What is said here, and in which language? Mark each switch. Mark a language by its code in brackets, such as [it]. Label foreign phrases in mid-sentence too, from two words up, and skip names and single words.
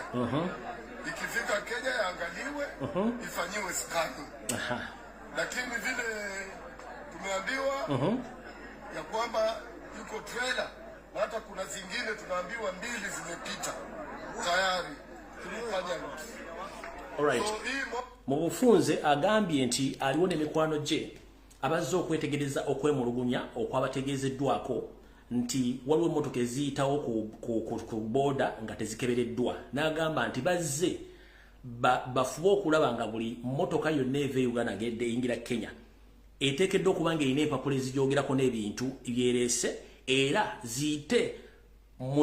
[sw] Ikifika Kenya yaangaliwe, ifanyiwe scanning. Lakini vile tumeambiwa ya kwamba yuko trailer, hata kuna zingine tunaambiwa 2 zimepita tayari tulifanya. Alright. [lg] Mu bufunze agambye nti aliwo n'emikwano gye abazze okwetegereza okwemulugunya okwabategeezeddwako nti waliwo emmotoka eziyitawo ku boda nga tezikebereddwa. N'agamba nti bazze bafuba okulaba nga buli mmotoka yonna eva Uganda ng'edde eyingira Kenya eteekeddwa okuba ng'erina empapula ezigyogerako n'ebintu byereese era ziyite mu